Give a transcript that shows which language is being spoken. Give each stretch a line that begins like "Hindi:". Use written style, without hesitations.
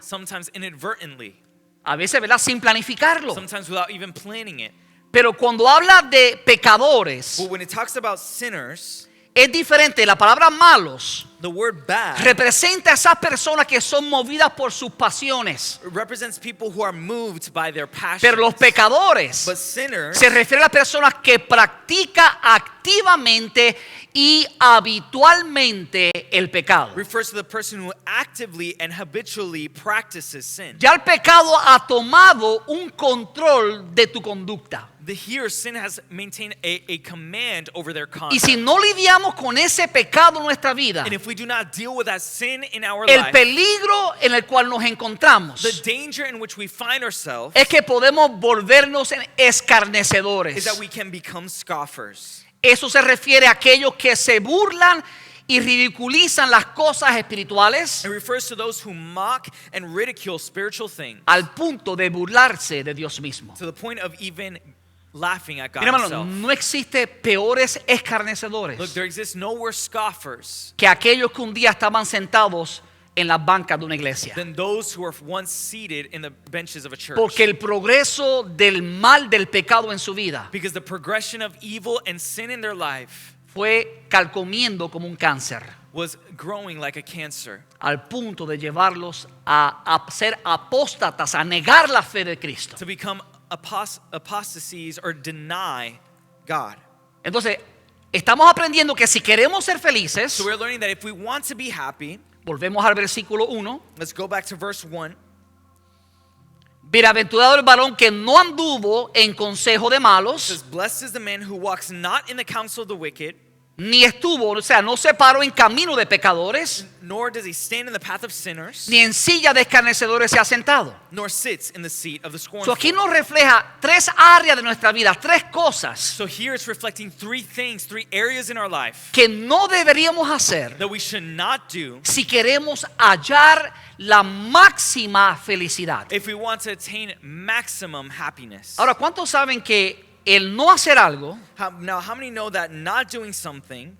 English: sometimes inadvertently,
Spanish: A veces, ¿verdad? Sin planificarlo.
English: sometimes without even planning it.
Spanish: Pero cuando habla de pecadores,
English: But when it talks about sinners,
Spanish: es diferente. La palabra malos
English: the word bad
Spanish: representa a esas personas que son movidas por sus pasiones.
English: represents people who are moved by their passions.
Spanish: Pero los pecadores
English: But sinners
Spanish: se refiere a las personas que practican activamente y habitualmente el pecado.
English: refers to the person who actively and habitually practices sin.
Spanish: Ya el pecado ha tomado un control de tu conducta.
English: Here, sin has maintained a command over their
Spanish: Y
English: conduct.
Spanish: si no lidiamos con ese pecado en nuestra vida,
English: And if we do not deal with that sin in our
Spanish: el
English: life,
Spanish: peligro en el cual nos encontramos
English: the danger in which we find ourselves
Spanish: es que podemos volvernos en escarnecedores.
English: is that we can become scoffers.
Spanish: Eso se refiere a aquellos que se burlan y ridiculizan las cosas espirituales
English: It refers to those who mock and ridicule spiritual things
Spanish: al punto de burlarse de Dios mismo.
English: to the point of even laughing at God
Spanish: Mira, hermano,
English: himself.
Spanish: no existe peores escarnecedores
English: Look, there exists no worse scoffers
Spanish: que aquellos que un día estaban sentados en las bancas de una iglesia.
English: than those who were once seated in the benches of a church.
Spanish: Porque el progreso del mal, del pecado en su vida
English: Because the progression of evil and sin in their life
Spanish: fue calcomiendo como un cáncer,
English: was growing like a cancer
Spanish: al punto de llevarlos a ser apóstatas, a negar la fe de Cristo.
English: to become apostasies or deny God.
Spanish: Entonces, estamos aprendiendo que si queremos ser felices,
English: So we're learning that if we want to be happy,
Spanish: volvemos al versículo 1,
English: let's go back to verse 1.
Spanish: bienaventurado el varón que no anduvo en consejo de
English: It
Spanish: malos,
English: says, blessed is the man who walks not in the counsel of the wicked,
Spanish: ni estuvo, o sea, no se paró en camino de pecadores,
English: nor does he stand in the path of sinners,
Spanish: ni en silla de escarnecedores se ha sentado.
English: nor sits in the seat of the So scornful.
Spanish: aquí nos refleja tres áreas de nuestra vida, tres cosas
English: So here it's reflecting three things, three areas in our life
Spanish: que no deberíamos hacer
English: that we should not do
Spanish: si queremos hallar la máxima felicidad.
English: if we want to attain maximum happiness.
Spanish: Ahora, ¿cuántos saben que el no hacer algo
English: Now, how many know that not doing something